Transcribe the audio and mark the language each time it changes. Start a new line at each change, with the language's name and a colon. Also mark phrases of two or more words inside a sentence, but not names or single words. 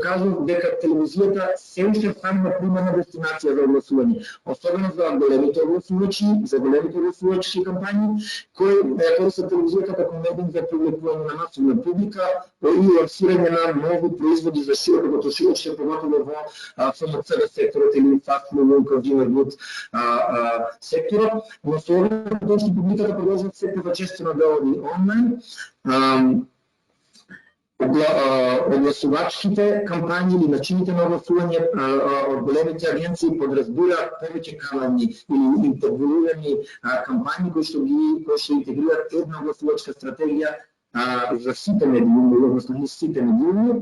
Macedonian: кажував, дека телевизијата се уште станува примерна дестинација за огласување, особено за големите огласувачи, за големите огласувачки кампањи, кои користат телевизијата како медиум за привлекување на масовна публика и лансирање на нови производи за широко потрошувачи, поготово во ФМЦГ секторот или
English: fast moving consumer goods
Macedonian: секторот, но со овој публиката продолжува се почестено да оди онлайн. Огласувачките кампањи или начините на огласување од големите агенции подразбираат повеќе канални или интегрирани кампањи кои што интегрираат една огласувачка стратегија за сите медиуми, односно сите медиуми.